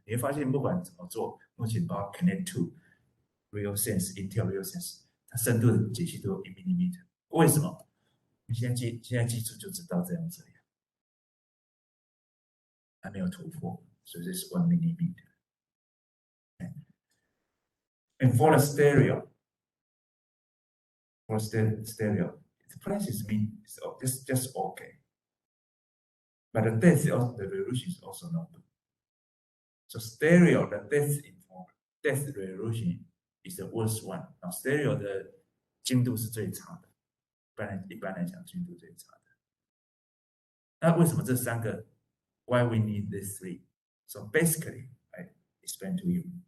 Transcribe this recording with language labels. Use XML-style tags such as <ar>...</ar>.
<zh>你会发现不管怎么做，目前包括 Connect 2、RealSense、Intel RealSense， 它深度的解析都有1 millimeter。为什么？你现在技术就知道这样，还没有突破，所以这是 1 millimeter。</zh> <en>And for the stereo, the price is just okay. But the depth, the resolution is also not good. So stereo, the depth resolution is the worst one.</en> <zh>Now stereo 的精度是最差的，一般来讲精度最差的。那为什么这3个</zh> <en>？Why we need these 3? So basically, I explain to you.</en>